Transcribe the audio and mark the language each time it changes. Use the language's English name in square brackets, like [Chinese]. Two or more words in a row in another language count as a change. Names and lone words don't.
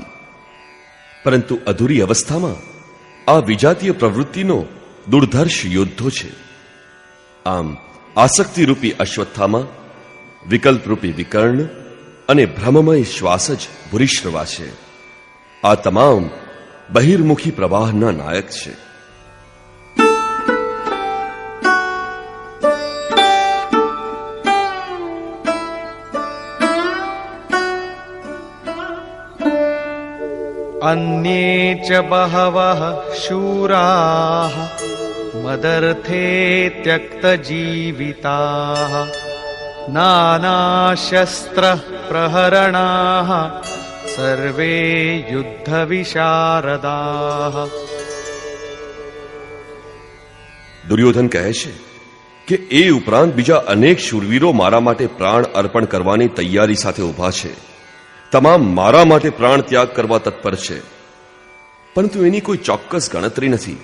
[Gujarati] પરંતુ અધૂરી અવસ્થામાં આ વિજાતીય પ્રવૃત્તિનો દુર્ધર્ષ યોદ્ધો છે. આમ આસક્તિરૂપી અશ્વત્થામાં, વિકલ્પરૂપી વિકર્ણ અને ભ્રમમય શ્વાસ જ ભૂરિશ્રવા છે. આ તમામ બહિર્મુખી પ્રવાહના નાયક છે. [Sanskrit] अन्ये च बहवः शूराः मदर्थे त्यक्तजीविताः नानाशस्त्रप्रहरणाः सर्वे युद्धविशारदाः. [Gujarati] દુર્યોધન કહે છે કે એ ઉપરાંત બીજા અનેક શૂરવીરો મારા માટે પ્રાણ અર્પણ કરવાની તૈયારી સાથે ઊભા છે. તમામ મારા માટે પ્રાણ ત્યાગ કરવા તત્પર છે, પરંતુ એની કોઈ ચોક્કસ ગણતરી નથી.